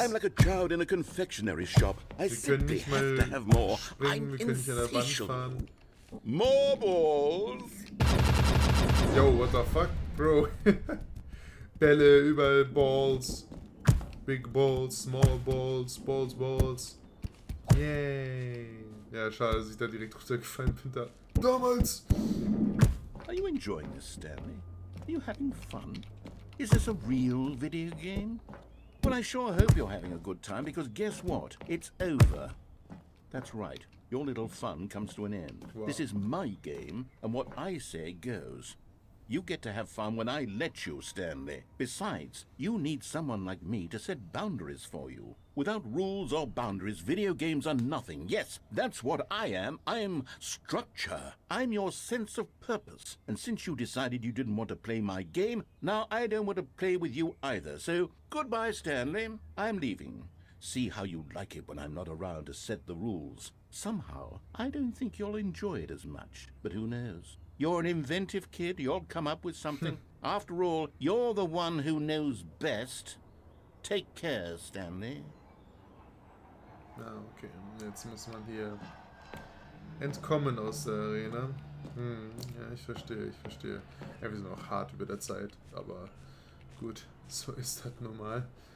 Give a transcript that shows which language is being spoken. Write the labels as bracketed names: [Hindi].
[English] I'm like a child in a confectionery shop. I simply have to have more. I'm insatiable. More balls! Yo, what the fuck, bro? [German] Bälle, überall [English] Balls. Big Balls, Small Balls, Balls. Yay! [German] Ja, schade, dass ich da direkt runtergefallen bin. Da. Damals! [English] Are you enjoying this, Stanley? Are you having fun? Is this a real video game? Well, I sure hope you're having a good time, because guess what? It's over. That's right. Your little fun comes to an end. Wow. This is my game, and what I say goes. You get to have fun when I let you, Stanley. Besides, you need someone like me to set boundaries for you. Without rules or boundaries, video games are nothing. Yes, that's what I am. I'm structure. I'm your sense of purpose. And since you decided you didn't want to play my game, now I don't want to play with you either. So, goodbye, Stanley. I'm leaving. See how you like it when I'm not around to set the rules. Somehow, I don't think you'll enjoy it as much. But who knows? You're an inventive kid. You'll come up with something. After all, you're the one who knows best. Take care, Stanley. Ah, okay. [German] Jetzt muss man hier entkommen aus der Arena. Ja, ich verstehe. Ja, wir sind auch hart über der Zeit, aber gut, so ist das normal.